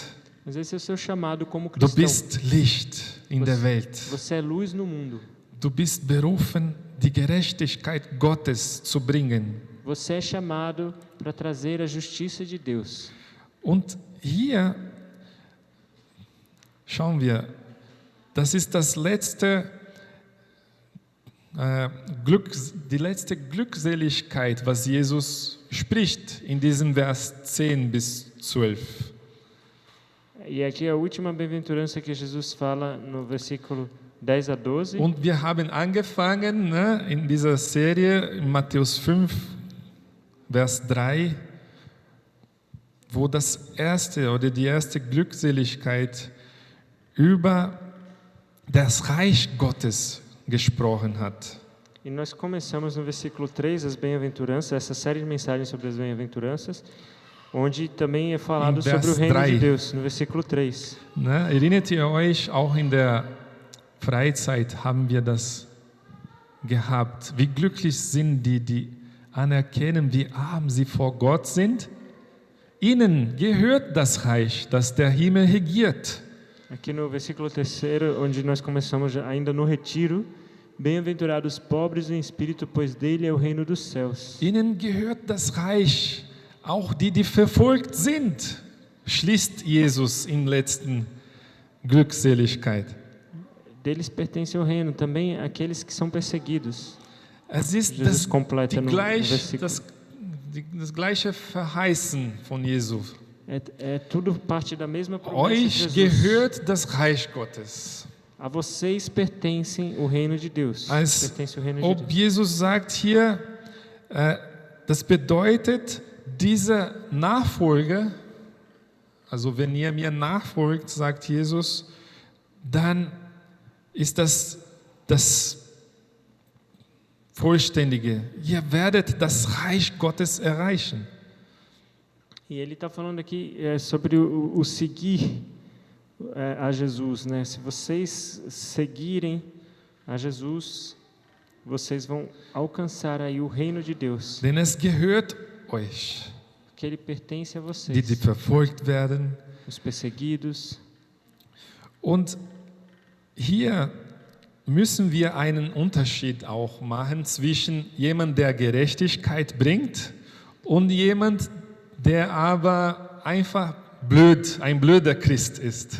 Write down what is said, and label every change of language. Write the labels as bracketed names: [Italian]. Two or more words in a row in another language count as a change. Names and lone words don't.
[Portuguese] Mas esse é o seu chamado como [German] Du [Portuguese] cristão. [German] bist Licht in der Welt. [Portuguese] Você é luz no mundo. [German] Du bist berufen, die Gerechtigkeit Gottes zu bringen. [Portuguese] Você é chamado para trazer a justiça de Deus. [German] Und hier schauen wir, das ist das letzte die letzte Glückseligkeit, was Jesus spricht in diesem Vers 10 bis 12. [Portuguese] E aqui é a última bem-aventurança que Jesus fala no versículo 10 a 12. [German] Und wir haben angefangen in dieser Serie in Matthäus 5, Vers 3, wo das erste oder die erste Glückseligkeit über das Reich Gottes gesprochen hat. [Portuguese] E nós começamos no versículo 3, as bem-aventuranças, essa série de mensagens sobre as bem-aventuranças, onde também é falado sobre o reino de Deus, no versículo 3. [German] Erinnert ihr euch, auch in der Freizeit haben wir das gehabt. Wie glücklich sind die, die anerkennen, wie arm sie vor Gott sind? Ihnen gehört das Reich, das der Himmel regiert. [Portuguese] Aqui no versículo 3, onde nós começamos ainda no retiro, bem-aventurados pobres em espírito, pois dele é o reino dos céus. [German] Ihnen gehört das Reich, auch die verfolgt sind, schließt Jesus in letzten Glückseligkeit. [Portuguese] deles pertence o reino, também aqueles que são perseguidos. [German] Es ist [Portuguese] Jesus completa no versículo. [German] das gleiche Verheißen von Jesus. [Portuguese] É tudo parte da mesma promessa de [German] Euch [Portuguese] Jesus. [German] gehört das Reich Gottes. [Portuguese] A vocês pertencem o reino de Deus. [German] Als [Portuguese] Pertence o reino de [German] ob [Portuguese] Deus. [German] Jesus sagt hier, das bedeutet, dieser Nachfolger, also wenn ihr mir nachfolgt, sagt Jesus, dann ist das Vollständige. Ihr werdet das Reich Gottes erreichen. [Portuguese] E ele está falando aqui sobre o seguir a Jesus, né? Se vocês seguirem a Jesus, vocês vão alcançar aí o reino de Deus, [German] Denn es gehört euch, [Portuguese] que ele pertence a [German] die [Portuguese] vocês, [German] verfolgt werden. [Portuguese] os perseguidos. [German] Und hier müssen wir einen Unterschied auch machen zwischen jemand, der Gerechtigkeit bringt und jemand, der aber einfach ein blöder Christ ist.